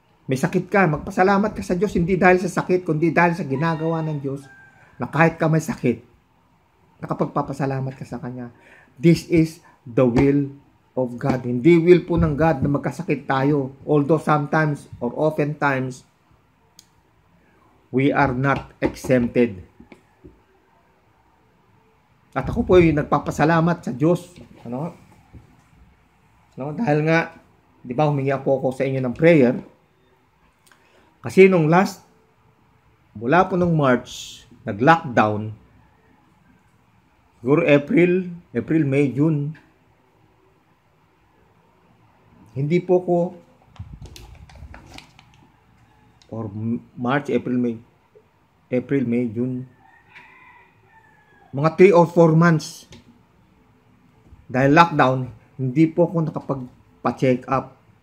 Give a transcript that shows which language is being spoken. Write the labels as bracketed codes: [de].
[tl] May sakit ka, magpasalamat ka sa Diyos, hindi dahil sa sakit, kundi dahil sa ginagawa ng Diyos, na kahit ka may sakit, nakapagpapasalamat ka sa Kanya. [en] This is the will of God. [tl] Hindi will po ng God na magkasakit tayo. [en] Although sometimes or oftentimes, we are not exempted. [tl] At ako po ay nagpapasalamat sa Diyos. Dahil nga, di ba, humingi po ako sa inyo ng prayer. Kasi nung mula po nung March, nag-lockdown, siguro April, May, June, hindi po ko, or March, April, May, June, mga 3 or 4 months, dahil lockdown, hindi po ako nakapagpa-check up.